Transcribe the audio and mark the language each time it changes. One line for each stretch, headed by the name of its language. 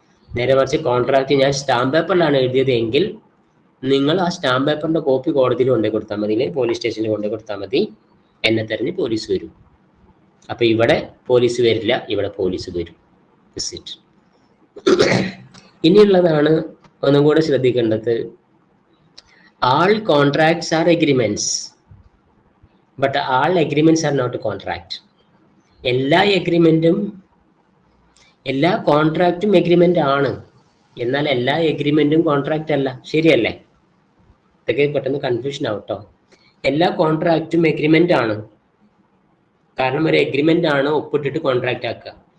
Malayalam: നേരെ മറിച്ച് കോൺട്രാക്റ്റ് ഞാൻ സ്റ്റാമ്പ് പേപ്പറിലാണ് എഴുതിയത് എങ്കിൽ നിങ്ങൾ ആ സ്റ്റാമ്പ് പേപ്പറിന്റെ കോപ്പി കോടതിയിൽ കൊണ്ടുപോയി കൊടുത്താൽ മതി, അല്ലെങ്കിൽ പോലീസ് സ്റ്റേഷനിൽ കൊണ്ടുപോയി കൊടുത്താൽ മതി. എന്നെ തെരഞ്ഞ് പോലീസ് വരും. അപ്പൊ ഇവിടെ പോലീസ് വരില്ല, ഇവിടെ പോലീസ് വരും. ഇനിയുള്ളതാണ് ഒന്നും കൂടെ ശ്രദ്ധിക്കേണ്ടത്.
English: all contracts are agreements but all agreements are not a contract.
Malayalam: എല്ലാ എഗ്രിമെന്റും, എല്ലാ കോൺട്രാക്റ്റും എഗ്രിമെന്റ് ആണ്, എന്നാൽ എല്ലാ എഗ്രിമെന്റും കോൺട്രാക്റ്റ് അല്ല. ശരിയല്ലേ? ഇതൊക്കെ പെട്ടെന്ന് കൺഫ്യൂഷൻ ആവട്ടോ. എല്ലാ കോൺട്രാക്റ്റും എഗ്രിമെന്റ് ആണ്, കാരണം ഒരു എഗ്രിമെന്റ് ആണ് ഒപ്പിട്ടിട്ട് കോൺട്രാക്റ്റ് ആക്കുക.